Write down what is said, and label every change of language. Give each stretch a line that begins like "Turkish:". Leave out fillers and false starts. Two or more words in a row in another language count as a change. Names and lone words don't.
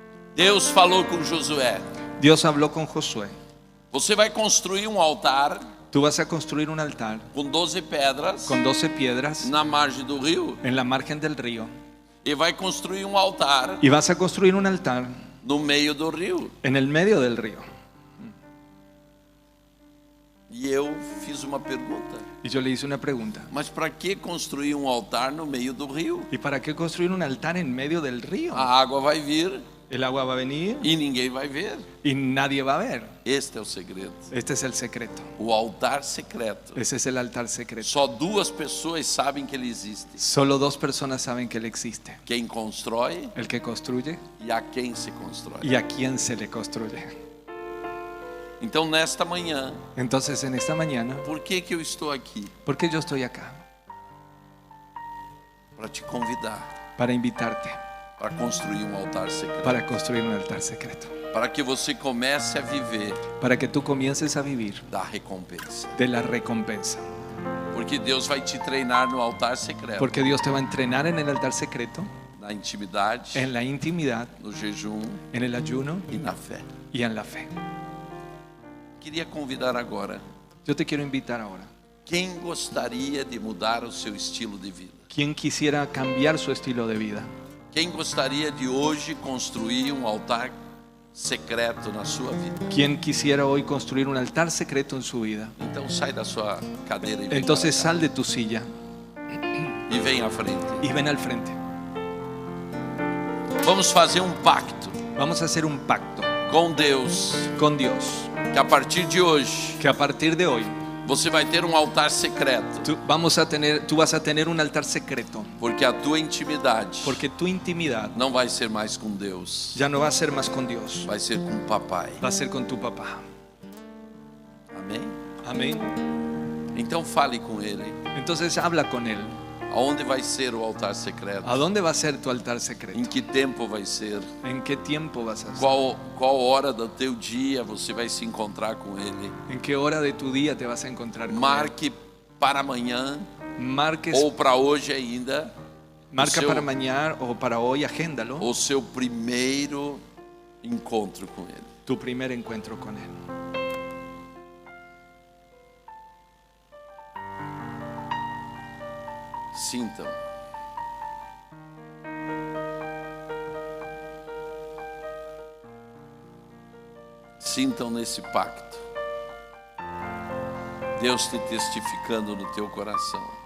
Portuguese: Deus falou com Josué:
Spanish: Dios habló con Josué.
Portuguese: você vai construir um altar
Spanish: Tú vas a construir un altar
Portuguese: com 12 pedras
Spanish: con 12 piedras
Portuguese: na margem do rio
Spanish: en la margen del río.
Portuguese: e vai construir um altar
Spanish: Y vas a construir un altar
Portuguese: no meio do rio.
Spanish: en el medio del río.
Portuguese: E eu fiz uma pergunta:
Spanish: Y yo le hice una pregunta.
Portuguese: mas para que construir um altar no meio do rio?
Spanish: ¿Y para qué construir un altar en medio del río?
Portuguese: A água vai vir
Spanish: El agua va a venir
Portuguese: e ninguém vai ver.
Spanish: y nadie va a ver.
Portuguese: Este é o segredo.
Spanish: Este es el secreto.
Portuguese: O altar secreto.
Spanish: Ese es el altar secreto.
Portuguese: Só 2 pessoas sabem que ele existe:
Spanish: Solo 2 personas saben que él existe.
Portuguese: quem constrói
Spanish: El que construye
Portuguese: e a quem se constrói.
Spanish: y a quién se le construye.
Portuguese: Então, nesta manhã,
Spanish: Entonces, en esta mañana,
Portuguese: por que eu estou aqui?
Spanish: ¿por qué yo estoy acá?
Portuguese: Para te convidar
Spanish: Para invitarte,
Portuguese: para construir um altar secreto.
Spanish: para construir un altar secreto.
Portuguese: Para que você comece a viver
Spanish: Para que tú comiences a vivir
Portuguese: da recompensa.
Spanish: de la recompensa.
Portuguese: Porque Deus vai te treinar no altar secreto,
Spanish: Porque Dios te va a entrenar en el altar secreto,
Portuguese: na intimidade,
Spanish: en la intimidad,
Portuguese: no jejum
Spanish: en el ayuno
Portuguese: e na fé.
Spanish: y en la fe.
Portuguese: Queria convidar agora
Spanish: Yo te quiero invitar ahora.
Portuguese: quem gostaria de mudar o seu estilo de vida.
Spanish: ¿Quién quisiera cambiar su estilo de vida?
Portuguese: Quem gostaria de hoje construir um altar secreto na sua vida.
Spanish: ¿Quién quisiera hoy construir un altar secreto en su vida?
Portuguese: Então sai da sua cadeira e vem
Spanish: Entonces
Portuguese: para cá.
Spanish: sal de tu silla
Portuguese: E vem à frente.
Spanish: y ven al frente.
Portuguese: Vamos fazer um pacto
Spanish: Vamos a hacer un pacto
Portuguese: com Deus,
Spanish: con Dios,
Portuguese: que a partir de hoje
Spanish: que a partir de hoy
Portuguese: você vai ter um altar secreto,
Spanish: tú vas a tener un altar secreto,
Portuguese: porque a tua intimidade
Spanish: porque tu intimidad
Portuguese: não vai ser mais com Deus,
Spanish: ya no va a ser más con Dios,
Portuguese: vai ser com o papai.
Spanish: va a ser con tu papá.
Portuguese: Amém?
Spanish: Amén.
Portuguese: Então fale com ele.
Spanish: Entonces habla con él.
Portuguese: Aonde vai ser o altar secreto?
Spanish: ¿A dónde va a ser tu altar
Portuguese: Em
Spanish: secreto?
Portuguese: que tempo vai ser?
Spanish: ¿En qué tiempo vas a hacer?
Portuguese: Qual hora do teu dia você vai se encontrar com ele?
Spanish: ¿En qué hora de tu día te vas a encontrar con él?
Portuguese: Marque para amanhã
Spanish: Marques,
Portuguese: ou para hoje ainda
Spanish: marca
Portuguese: seu-
Spanish: para mañana o para hoy, agéndalo,
Portuguese: o seu primeiro encontro com ele.
Spanish: tu primer encuentro con él.
Portuguese: Sintam. Sintam nesse pacto Deus te testificando no teu coração.